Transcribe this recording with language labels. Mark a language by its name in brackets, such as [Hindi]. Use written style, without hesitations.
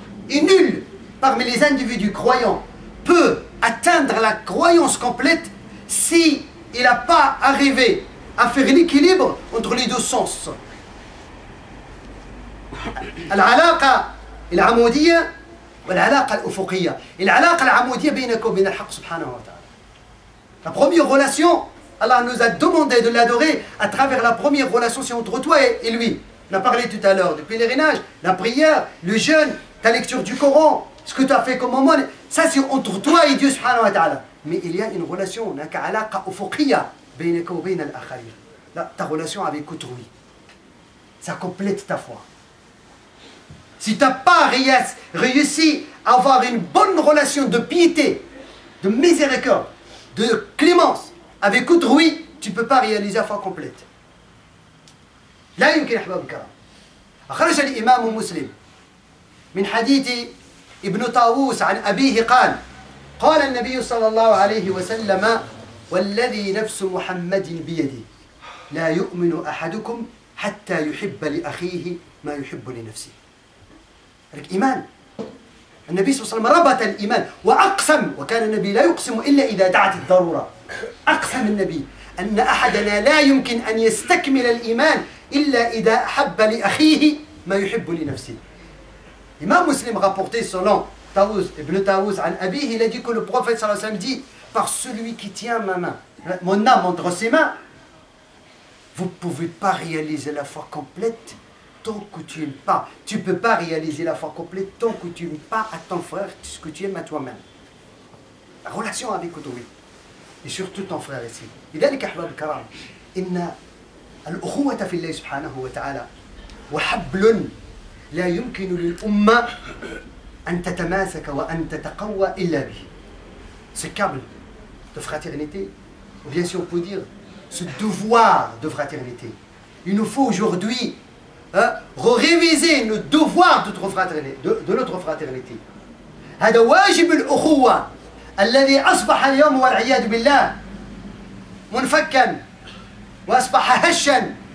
[French] Et nul parmi les individus croyants peut atteindre la croyance complète si il n'a pas arrivé à faire l'équilibre entre les deux sens. [Arabic] العلاقة العمودية والعلاقة الأفقية. العلاقة العمودية بينك وبين الحق سبحانه وتعالى. [French] La première relation, Allah nous a demandé de l'adorer à travers la première relation, c'est entre toi et lui. On a parlé tout à l'heure du pèlerinage, la prière, le jeûne, ta lecture du Coran, ce que tu as fait comme moment, ça c'est entre toi et Dieu subhanahu wa ta'ala. Mais il y a une relation, on a [Arabic] qu'alaqa ufuqiyya baynaka wa bayna al-akharin. [French] Ta relation avec autrui. Ça complète ta foi. Si tu n'as pas réussi à avoir une bonne relation de piété, de miséricorde, de clémence avec autrui, tu ne peux pas réaliser la foi complète. [Arabic] لا يمكن أحباب الكرام. أخرج الإمام مسلم من حديث ابن طاووس عن أبيه قال: قال النبي صلى الله عليه وسلم: والذي نفس محمد بيده لا يؤمن أحدكم حتى يحب لأخيه ما يحب لنفسه. الإيمان، النبي صلى الله عليه وسلم ربط الإيمان وأقسم، وكان النبي لا يقسم إلا إذا دعت الضرورة. أقسم النبي أن أحدنا لا يمكن أن يستكمل الإيمان إلا إذا أحب لأخيه ما يحب لنفسه. [French] Imam Muslim rapporté selon Ibn Tawus [Arabic] عن أبيه, [French] il a dit que le prophète sallallahu alayhi wa sallam dit: par celui qui tient ma main, mon âme entre ses mains, vous ne pouvez pas réaliser la foi complète tant que tu n'aimes pas. Tu ne peux pas réaliser la foi complète tant que tu n'aimes pas à ton frère ce que tu aimes à toi-même. La relation avec autrui. Et surtout ton frère ici. [Arabic] لذلك أحباب الكرام إن الأخوة في الله سبحانه وتعالى وحبل لا يمكن للأمة أن تتماسك وأن تتقوى إلا به. [French] Ce câble de fraternité, ou bien si on peut dire, ce devoir de fraternité. Il nous faut aujourd'hui réviser le devoir de notre fraternité. [Arabic] هذا واجب الأخوة الذي أصبح اليوم والعياذ بالله منفكا وأصبح هشا.